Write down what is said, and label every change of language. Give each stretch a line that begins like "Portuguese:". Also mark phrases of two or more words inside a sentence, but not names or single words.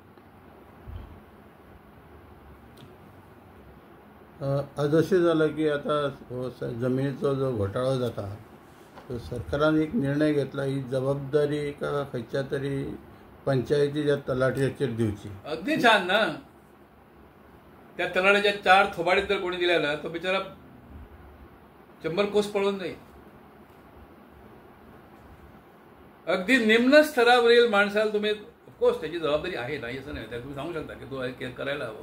Konkani: आज अशें जालां की आता जमिनीचो जो घोटाळो जाता तो सरकारान एक निर्णय घेतला, ही जबाबदारी एका खंयच्या तरी पंचायतीच्या तलाट्याचेर दिवची.
Marathi: अगदी छान ना. त्या तलाट्याच्या 4 थोबाडीत जर कोणी दिल्या ना तो बिचारा 100 कोस पळून जाईल. अगदी निम्न स्तरावरील माणसाला तुम्ही ऑफकोर्स त्याची जबाबदारी आहे, नाही असं नाही, तुम्ही सांगू शकता की तो करायला हवं.